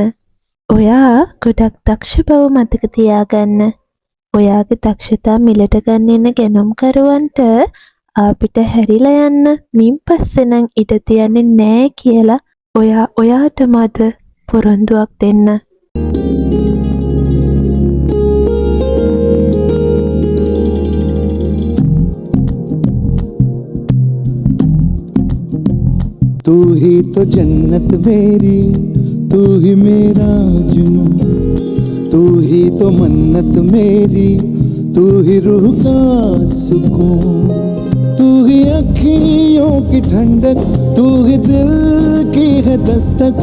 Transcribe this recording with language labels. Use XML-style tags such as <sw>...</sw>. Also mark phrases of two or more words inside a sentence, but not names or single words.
<si>ඔයා ගොඩක් දක්ෂ බව මතක තියාගන්න. ඔයාගේ දක්ෂතා මිලට ගන්න එන ගැනුම්කරුවන්ට ආපිට හැරිලා යන්න මින් පස්සේ නම් ඉඩ තියන්නේ නෑ කියලා ඔයාටම අද පොරොන්දුවක් දෙන්න.</si> <hi>तू ही तो जन्नत मेरी, तू ही मेरा जुनून, तू ही तो मन्नत मेरी, तू ही रूह का सुकून, तू ही अखियों की ठंडक, तू ही दिल की है दस्तक।</hi>